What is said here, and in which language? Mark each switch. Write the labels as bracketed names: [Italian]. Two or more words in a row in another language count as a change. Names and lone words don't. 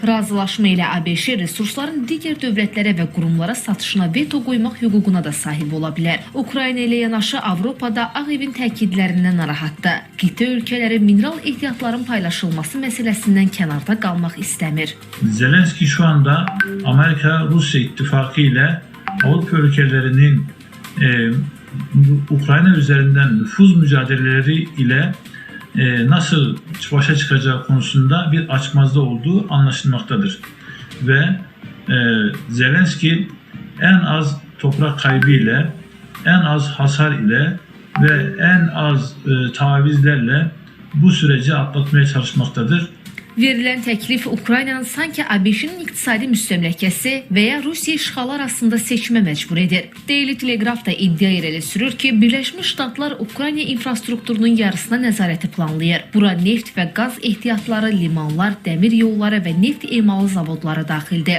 [Azerbaijani] Razılaşma ilə ABŞ resursların digər dövlətlərə və qurumlara satışına veto qoymaq hüququna da sahib ola bilər. Ukrayna ilə yanaşı Avropada Ağ Evin təkidlərindən narahatdır. Qitə ölkələri mineral ehtiyatların paylaşılması məsələsindən kənarda qalmaq istəmir. [Turkish] Zelenski şu anda Amerika-Rusya ittifakı ile Avrupa ülkelerinin Ukrayna üzerinden nüfuz mücadeleleri ile nasıl başa çıkacağı konusunda bir açmazda olduğu anlaşılmaktadır. Ve Zelenski en az toprak kaybı ile, en az hasar ile ve en az tavizlerle bu süreci atlatmaya çalışmaktadır. [Azerbaijani] Verilən təklif Ukraynanın sanki ABŞ-nin iqtisadi müstəmləkəsi və ya Rusiya işğalı arasında seçmə məcbur edir. Daily Telegraph da iddia irəli sürür ki, Birləşmiş Ştatlar Ukrayna infrastrukturunun yarısına nəzarəti planlayır. Bura neft və qaz ehtiyatları, limanlar, dəmir yolları və neft emalı zavodları daxildir.